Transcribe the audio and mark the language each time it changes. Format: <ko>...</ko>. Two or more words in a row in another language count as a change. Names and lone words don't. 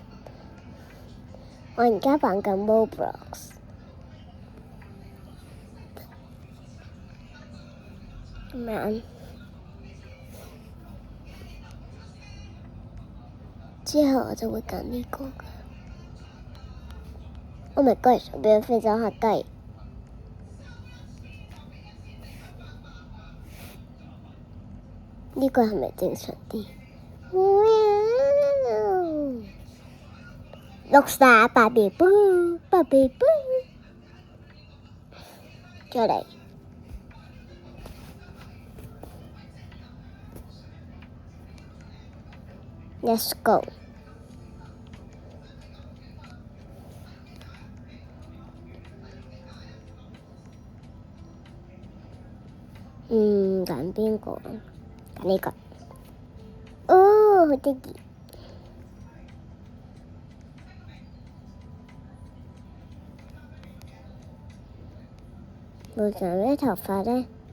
<yue>我而家玩緊 Roblox。咁樣之後我就會揀呢個㗎。</yue> <en>Oh my god！</en> <yue>上邊飛咗下雞。呢個係咪正常啲？6爸比布，爸比布，再嚟。</yue> <en>Let's go。</en> <yue>揀邊個？揀呢個。哦，好得意。路上咩頭髮咧？</yue>